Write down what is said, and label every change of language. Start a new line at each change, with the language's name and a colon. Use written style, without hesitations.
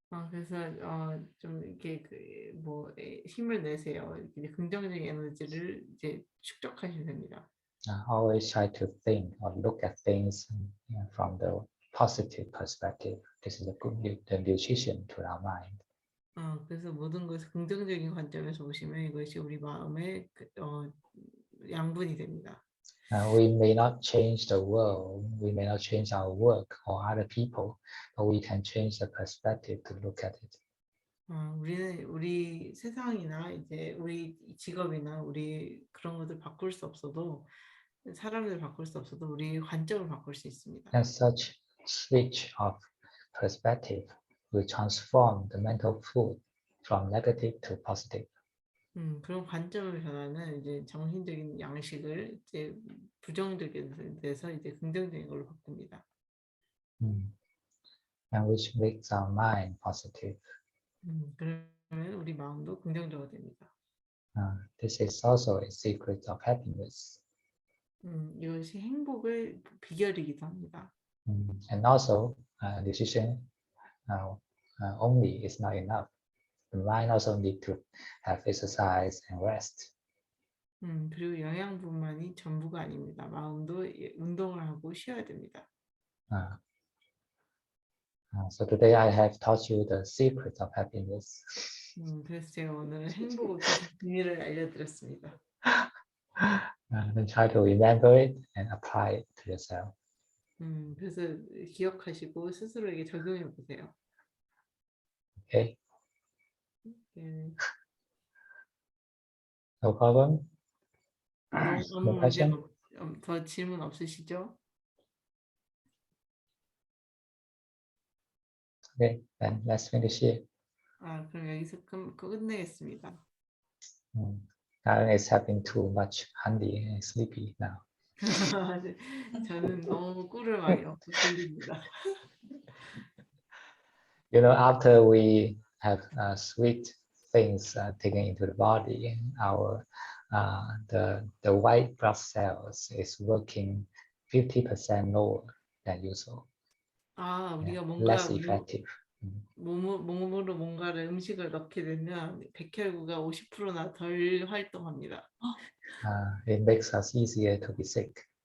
Korean: 그래서 좀 이렇게 힘을 내세요. 이제 긍정적인 에너지를 이제 축적하시면 됩니다.
English: Always try to think or look at things from the positive perspective. This is the nutrition to our mind.
Korean: 그래서 모든 것을 긍정적인 관점에서 보시면 이것이 우리 마음의 양분이 됩니다.
English: We may not change the world, we may not change our work or other people, but we can change the perspective to look at it.
Korean: 우리는 우리 세상이나 이제 우리 직업이나 우리 그런 것들 바꿀 수 없어도 사람을 바꿀 수 없어도 우리 관점을 바꿀 수 있습니다.
English: And such switch of perspective will transform the mental food from negative to positive.
Korean: 그런 관점을 변하는 이제 정신적인 양식을 이제 부정적인 데서 이제 긍정적인 걸로 바꿉니다.
English: And which makes our mind positive.
Korean: 그러면 우리 마음도 긍정적으로 됩니다.
English: This is also a secret of happiness.
Korean: 이것이 행복의 비결이기도 합니다.
English: And also, nutrition only is not enough. The mind also need to have exercise and rest.
Korean: 그리고 영양분만이 전부가 아닙니다. 마음도 운동을 하고 쉬어야 됩니다.
English: So today I have taught you the secret of happiness.
Korean: 그래서 제가 오늘 행복의 비밀을 알려드렸습니다.
English: Then try to remember it and apply it to yourself.
Korean: 그래서 기억하시고 스스로에게 적용해 보세요.
English: Okay.
Korean: 네.
English: No problem.
Korean: 아무
English: No
Korean: 문제
English: question.
Korean: 더 질문 없으시죠?
English: Okay. Then let's finish here.
Korean: 그럼 여기서 끝내겠습니다.
English: Karen is having too much handy and sleepy now.
Korean: 저는 너무 꿀을 많이 먹고 졸립니다.
English: You know, after we have sweet things taken into the body, our the white blood cells is working 50% lower than usual.
Korean: 우리가
English: Less
Korean: 뭔가
English: effective.
Korean: 몸으로 뭔가를 음식을 넣게 되면 백혈구가 50%나 덜 활동합니다.
English: It makes us easier to be sick.